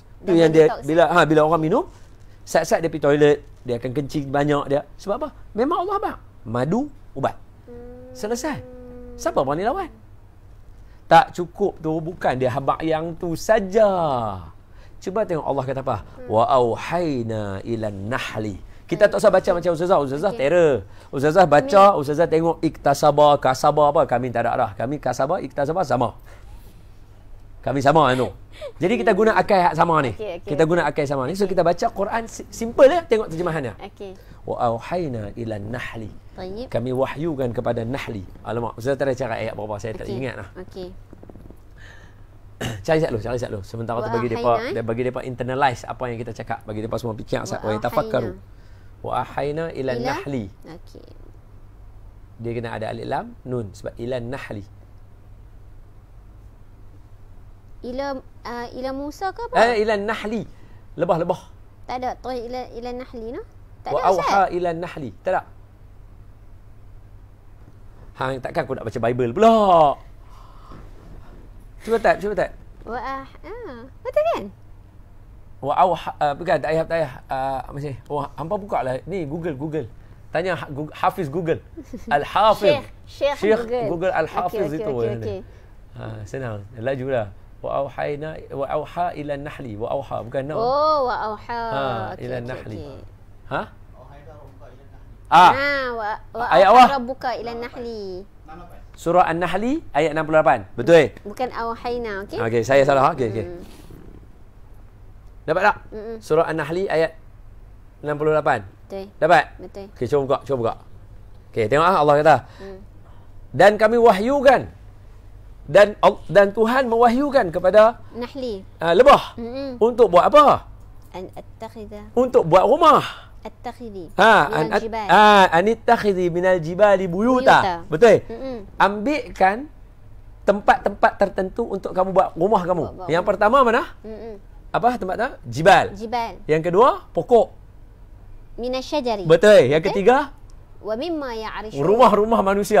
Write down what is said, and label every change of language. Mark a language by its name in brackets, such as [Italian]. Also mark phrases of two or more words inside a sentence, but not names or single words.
[Malay] Tu yang dia bila orang minum, saat-saat dia pergi toilet, dia akan kencing banyak dia. Sebab apa? Memang Allah bang. Madu ubat. Selesai. Siapa berani lawan? Tak cukup tu, bukan dia habaq yang tu saja. Cuba tengok Allah kata apa? [Arabic] Wa auhayna ilan nahli. [Malay] Kita tak usah baca macam Ustazah terror. Ustazah baca, Ustazah tengok [Arabic] iktasaba, kasaba [Malay] apa. Kami tak ada dah. Kami [Arabic] kasaba, iktasaba [Malay] sama. Kami sama tu. Jadi kita guna akal hak sama ni. Kita guna akal sama ni. So kita baca Quran simple ya, tengok terjemahannya. Okey. [Arabic] Wa auhayna ilan nahli. [Malay] Baik. Kami wahyukan kepada nahli. Alamak, Ustazah tak ada cara ayat berapa, saya tak ingat lah. Okey. Cari sat dulu. Sementara tu bagi depa internalize apa yang kita cakap, bagi depa semua fikir asal [Arabic] wa tafakkaru. Wa ahayna ila nahli. [Malay] Okey. Dia kena ada [Arabic] alif lam nun [Malay] sebab [Arabic] ila nahli. Ila Musa [Malay] ke apa? [Arabic] Ila nahli. Lebah. [Malay] Tak ada. Tu [Arabic] ila nahli [Malay] no? Tak wa ada. Wa [Arabic] auha ila nahli. [Malay] Tak ada. Hang takkan aku nak baca Bible pula. Cuba tak. Betul kan? Wa auha bukan tak payah masih. Hampa buka lah ni Google. Tanya Hafiz Google. Al-Hafiz. Syekh Google Al-Hafiz itu. Okey. Senang. Lajulah. [Arabic] Wa auhayna wa auha ila nahli. Wa auha [Malay] bukan nah. [Arabic] Oh, wa auha. Ila nahli. Ha? Wa [Malay] ayat awah. [Arabic] Rabbuka ila nahli. [Malay] Surah An-Nahli ayat 68. Betul? Bukan auhayna, okey? Okey, saya salah. Okey. Dapat tak? Surah An-Nahli ayat 68. Betul. Dapat? Betul. Okey, cuba buka. Okey, tengok Allah kata. Dan kami wahyukan dan Tuhan mewahyukan kepada Nahli. Lebah. Untuk buat apa? [Arabic] An attakhidha. [Malay] Untuk buat rumah. [Arabic] Attakhidhi. Anittakhidhi minal jibali buyuta. [Malay] Betul? Ambilkan tempat-tempat tertentu untuk kamu buat rumah kamu. Yang pertama mana? Apa tempat tu? Jibal. Yang kedua, pokok. [Arabic] Minasyajari. [Malay] Betul. Yang ketiga, [Arabic] wa mimma ya'rishun. [Malay] Rumah-rumah manusia.